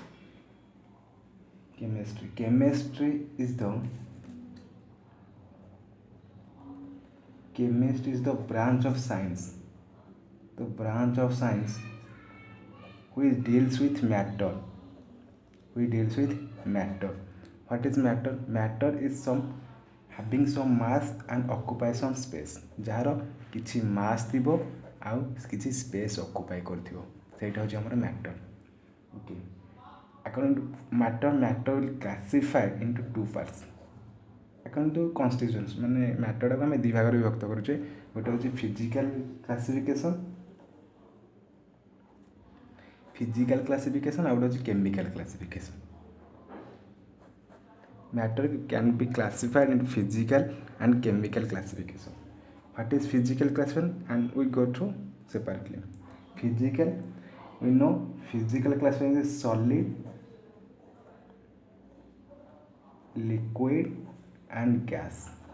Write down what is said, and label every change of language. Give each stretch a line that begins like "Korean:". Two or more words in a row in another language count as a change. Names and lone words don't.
English: Chemistry is the branch of science. The branch of science which deals with matter. We deals with matter. What is matter? Matter is some having some mass and occupy some space.
Odia: ଯାହାର କିଛି mass ଥିବ ଆଉ କିଛି
English: space occupy
Odia: କରୁଥିବ, ସେଇଟା ହେଉଛି ଆମର matter.
English: Okay. According to matter will classify into two parts. according to constitutions
Odia: ମାନେ ମ୍ୟାଟରଟାକୁ ଆମେ ଦୁଇ ଭାଗରେ ବିଭକ୍ତ କରୁଛେ. ଗୋଟେ ହେଉଛି
English: physical classification
Odia: ଆଉ ଗୋଟେ ହେଉଛି
English: chemical classification. Matter can be classified into physical and chemical classification. What is physical classification? And we go through separately. Physical, we know physical classification is solid, liquid and gas.